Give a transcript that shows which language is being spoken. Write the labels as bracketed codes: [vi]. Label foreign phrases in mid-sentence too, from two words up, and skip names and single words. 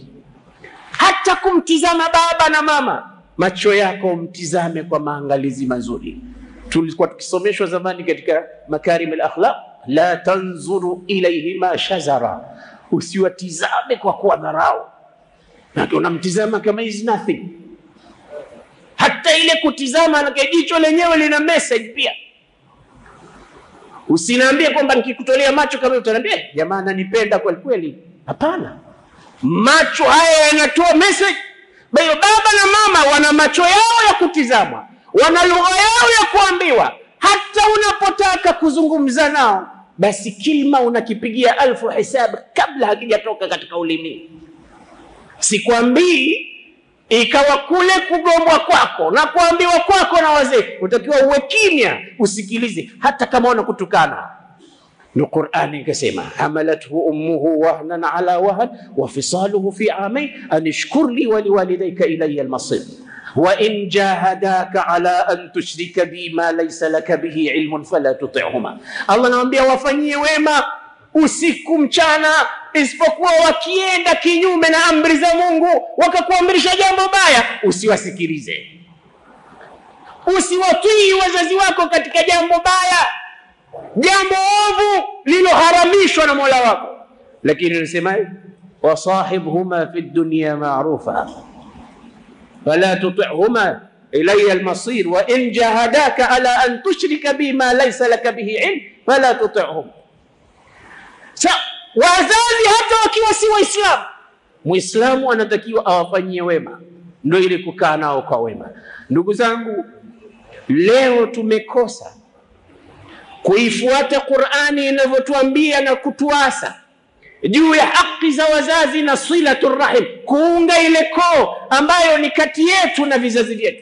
[sw] Hata kumtizama baba na mama, macho yako mtizame kwa maangalizi mazuri. Tulikuwa tukisomeshwa zamani katika [ar] مكارم الأخلاق, لا تنظر إليهما شزرا, [sw] usiwatizame kwa kuwadharau. Na unamtizama kama [en] is nothing. [sw] Hata ile kutizama na jicho lenyewe lina message pia. Usiniambie kwamba nikikutolea macho kama utaniambia jamaa ananipenda kweli kweli. Hapana. Macho haya yanatoa message. Bayo baba na mama wana macho yao ya kutizama, wana lugha yao ya kuambiwa. Hata unapotaka kuzungumza nao, basi kilima unakipigia 1000 hisab kabla hakijatoka katika ulimi. Sikwambii ikawa kule kugombwa kwako na kuambiwa kwako na wazee utakiwa uwe kimya usikilize, hata kama wanakutukana. Ni Qur'ani ikasema, [ar] حملته أمه وهنا على وهن وفصاله في عامين أن اشكر لي ولوالديك إلي المصير وإن جاهداك على أن تشرك بي ما ليس لك به علم فلا تطعهما. [sw] Allah anawaambia wafanyie wema usiku mchana, isipokuwa wakienda kinyume na amri za Mungu, wakakuamrisha jambo baya, usiwasikilize. Usiwatii wazazi wako katika jambo baya, jambo ovu liloharamishwa na Mola wako. Lakini anasema [ar] وصاحبهما في الدنيا معروفا فلا تطعهما إلي المصير وإن جاهداك على أن تشرك بما ليس لك به علم فلا تطعهما. [sw] Wazazi hata wakiwa si Waislamu, Muislamu anatakiwa awafanyie wema, ndio ile kukaa nao kwa wema. Ndugu zangu, leo tumekosa kuifuata Qur'ani inavyotuambia na kutuasa juu ya haki za wazazi na [ar] صلة الرحم, [sw] kuunga ile koo ambayo ni kati yetu na vizazi vyetu.